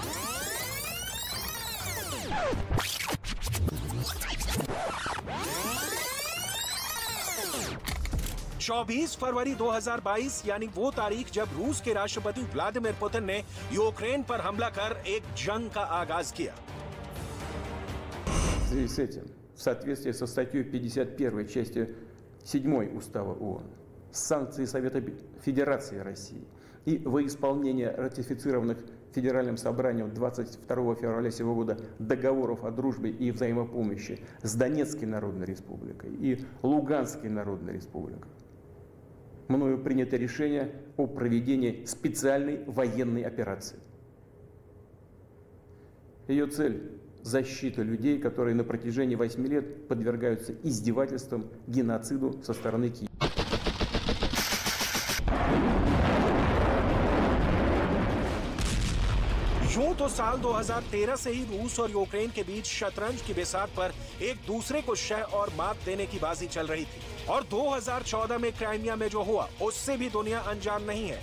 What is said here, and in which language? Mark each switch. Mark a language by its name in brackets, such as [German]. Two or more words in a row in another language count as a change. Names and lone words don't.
[Hindi] 24 फरवरी 2022 यानी वो तारीख जब रूस के राष्ट्रपति व्लादिमीर पुतिन ने यूक्रेन पर हमला कर एक जंग का आगाज किया। [Russian] В связи с этим, в соответствии со статьей 51 частью 7 Устава ООН, санкции Совета Федерации России и во исполнение ратифицированных Федеральным собранием 22 февраля сего года договоров о дружбе и взаимопомощи с Донецкой Народной Республикой и Луганской Народной Республикой, мною принято решение о проведении специальной военной операции. Ее цель – защита людей, которые на протяжении 8 лет подвергаются издевательствам, геноциду со стороны Киева. [Hindi] यूं तो साल 2013 से ही रूस और यूक्रेन के बीच शतरंज की बिसात पर एक दूसरे को शह और मात देने की बाजी चल रही थी और 2014 में क्राइमिया में जो हुआ उससे भी दुनिया अनजान नहीं है।